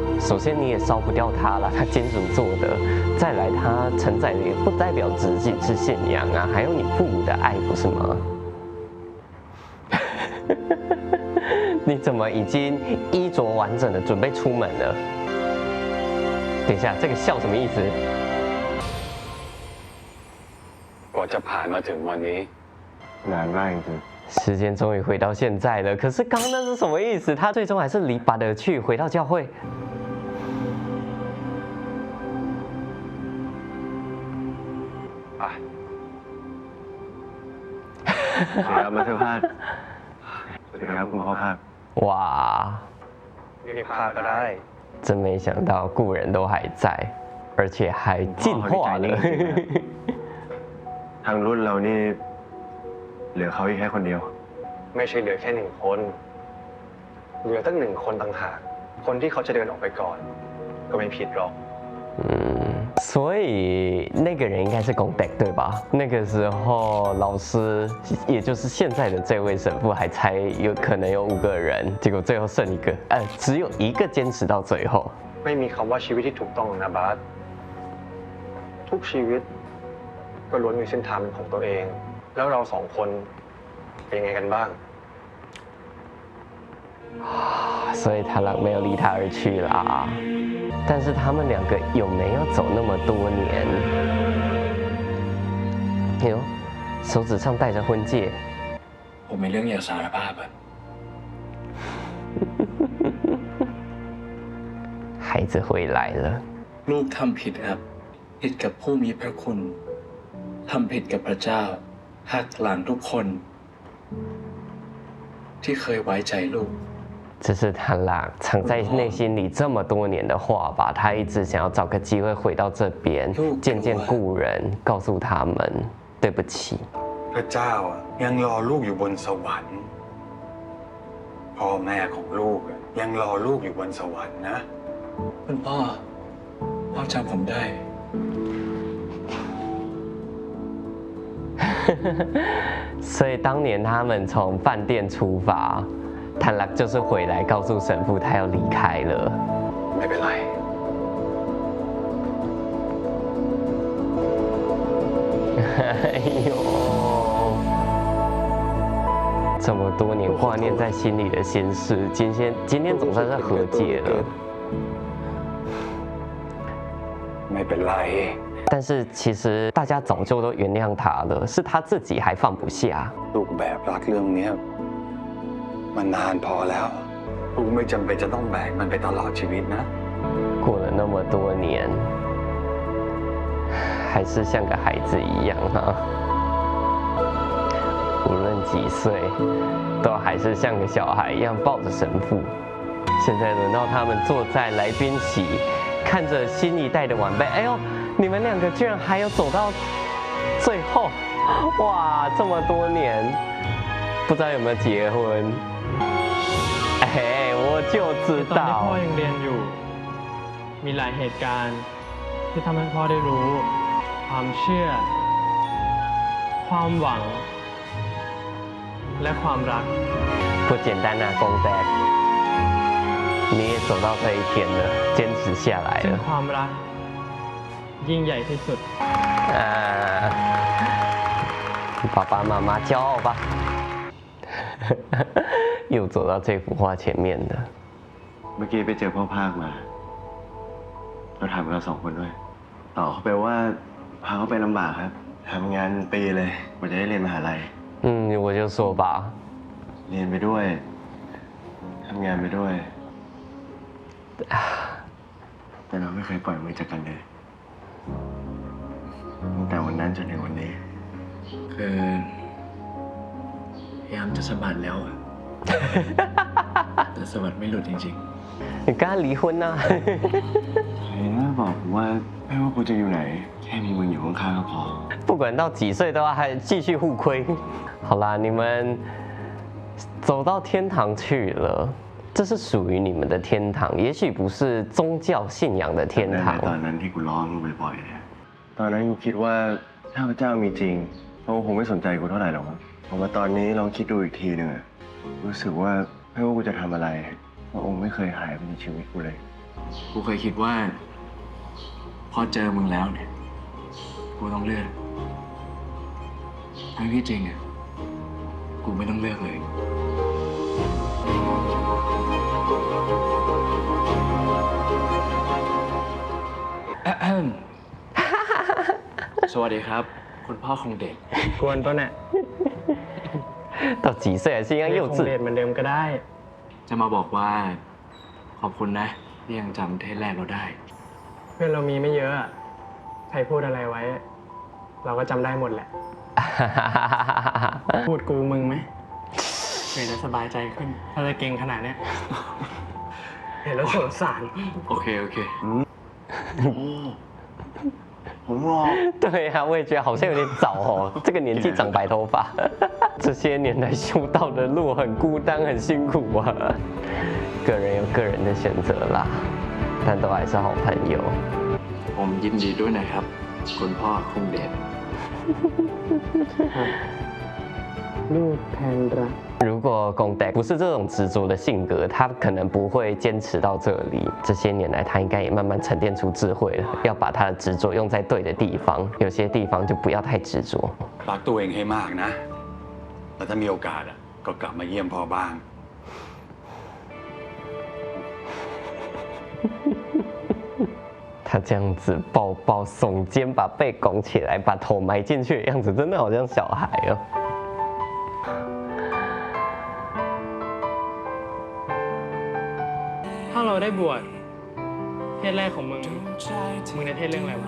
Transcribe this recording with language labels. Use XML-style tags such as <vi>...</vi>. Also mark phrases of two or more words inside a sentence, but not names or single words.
<zh>首先你也烧不掉它了，它金属做的。再来，它承载的也不代表只是信仰啊，还有你父母的爱，不是吗？你怎么已经衣着完整的准备出门了？等一下，这个笑什么意思？</zh> <th>กว่าจะผ่านมาถึงวันนี้นานมากจริง</th> <zh>时间终于回到现在了，可是刚刚那是什么意思？他最终还是离拔得去，回到教会。</zh> <th>สวัสดีครับมาเที่ยวภาคสวัสดีครับคุณพ่อภาค</th> <zh>哇，</zh> <th>เรียกภาคก็ได้</th> <zh>真没想到故人都还在，而且还进化了。</zh> <th>ทางรุ่นเรานี่เหลือเขาอีกแค่คนเดียว ไม่ใช่เหลือแค่1 คน เหลือตั้ง1 คนต่างหาก คนที่เขาจะเดินออกไปก่อน ก็ไม่ผิดหรอก</th> <zh>嗯， 所以那个人应该是公德对吧？那个时候老师，也就是现在的这位神父，还猜有可能有5个人，结果最后剩1个，只有1个坚持到最后。</zh> <th>ไม่มีคำว่าชีวิตที่ถูกต้องนะบาสทุกชีวิตก็ล้วนมีเส้นทางเป็นของตัวเอง แล้วเรา2 คนเป็นยังไงกันบ้าง</th> <zh>所以他没有离他而去啦。但是他们2个有没有走那么多年？哟，手指上戴着婚戒。</zh> <th>ผมมีเรื่องอยากสารภาพอะ</th> <zh>孩子回来了。</zh> <th>ลูกทำผิดครับ ผิดกับผู้มีพระคุณทำผิดกับพระเจ้าหักหลังทุกคน ที่เคยไว้ใจลูก</th> <zh>这是他啦，藏在内心里这么多年的话吧，他一直想要找个机会回到这边，见见故人，告诉他们对不起。</zh> <th>พระเจ้ายังรอลูกอยู่บนสวรรค์พ่อแม่ของลูกยังรอลูกอยู่บนสวรรค์นะ คุณพ่อจำผมได้</th> <zh>所以当年他们从饭店出发，坦拉就是回来告诉神父他要离开了。</zh> <th>ไม่เป็นไร</th> <zh>哎呦，这么多年挂念在心里的心事，今天总算是和解了。</zh> <th>ไม่เป็นไร</th> <zh>但是其实大家早就都原谅他了，是他自己还放不下。</zh> <th>ลูกแบบรักเรื่องนี้มันนานพอแล้วลูกไม่จำเป็นจะต้องแบกมันไปตลอดชีวิตนะ</th> <zh>过了那么多年，还是像个孩子一样哈。无论几岁，都还是像个小孩一样抱着神父。现在轮到他们坐在来宾席，看着新一代的晚辈。哎呦，你们2个居然还有走到最后，哇，这么多年，不知道有没有结婚？哎，我就知</zh> <th>ตอนที่พ่อ</th> <zh>道。</zh> <th>ยังเรียนอยู่ มีหลายเหตุการณ์ที่ทำให้พ่อได้รู้ ความเชื่อ ความหวัง และความรัก</th> <zh>不简单啊，公仔，你也走到这一天了，坚持下来</zh> <th>ซึ่ง</th> <zh>了。</zh> <th>ความรัก ยิ่งใหญ่ที่สุด</th> <zh>啊，爸爸妈妈骄傲吧。又走到这幅画前面的。</zh> <th>เมื่อกี้ไปเจอพ่อภาคมาเราถามเรา2 คนด้วยต่อเขาไปว่าพาเขาไปลำบากครับทำงานปีเลยกว่าจะได้เรียนมหาลัย</th> <zh>我就说吧，</zh> <th>เรียนไปด้วยทำงานไปด้วย แต่เราไม่เคยปล่อยมือจากกันเลยตั้งแต่วันนั้นจนถึงวันนี้ คือพยายามจะสะบัดแล้วอะ แต่สะบัดไม่หลุดจริง</th> <zh>你跟他离婚呐、啊？</zh> <th>ใครนะบอกผมว่าไม่ว่ากูจะอยู่ไหน แค่มีมึงอยู่ข้างๆก็พอ</th> <zh>不管到几岁都要还继续互亏。好啦，你们走到天堂去了，这是属于你们的天堂，也许不是宗教信仰的天堂。</zh> <th>ตอนนั้นที่กูร้องมึงบ่อยๆเนี่ยตอนนั้นกูคิดว่าถ้าพระเจ้ามีจริงเขาคงไม่สนใจกูเท่าไหร่หรอกมั้งพอมาตอนนี้ลองคิดดูอีกทีหนึ่งอะรู้สึกว่าไม่ว่ากูจะทำอะไรพระองค์ไม่เคยหายไปในชีวิตกูเลย ๆ กูเคยคิดว่า พอเจอมึงแล้วเนี่ย กูต้องเลือกทั้งที่จริงอ่ะ กูไม่ต้องเลือกเลย สวัสดีครับ คุณพ่อของเด็ก กวนตัวเนี่ย</th> <zh>到几岁还是一样幼</zh> <th>คงเรียน</th> <zh>稚？</zh> <th>เหมือนเดิมก็ได้ จะมาบอกว่า ขอบคุณนะ ที่ยังจำเทปแรกเราได้ เพื่อนเรามีไม่เยอะอะใครพูดอะไรไว้ เราก็จำได้หมดแหละ พูดกูมึงไหมเดี๋ยวจะสบายใจขึ้น ถ้าจะเก่งขนาดเนี้ย เห็นแล้วสงสาร โอเค โอเค ผมรอ</th> <zh>对啊，我也觉得好像有点早哦，这个年纪长白头发，这些年来修道的路很孤单，很辛苦啊。个人有个人的选择啦，但都还是好朋友。</zh> <th>ผมยินดีด้วยนะครับ คุณพ่อคงเดช ลูกแทนรัก</th> <zh>如果龚德不是这种执着的性格，他可能不会坚持到这里。这些年来，他应该也慢慢沉淀出智慧了，要把他的执着用在对的地方，有些地方就不要太执着。</zh> <th>รักตัวเองให้มากนะแล้วถ้ามีโอกาสก็กลับมาเยี่ยมพ่อบ้าง</th> <zh>他这样子抱抱耸肩，把背拱起来，把头埋进去的样子，真的好像小孩哦。</zh> <th>ถ้าเราได้บวชเทศแรกของมึงจะเทศเรื่องอะไรวะ</th>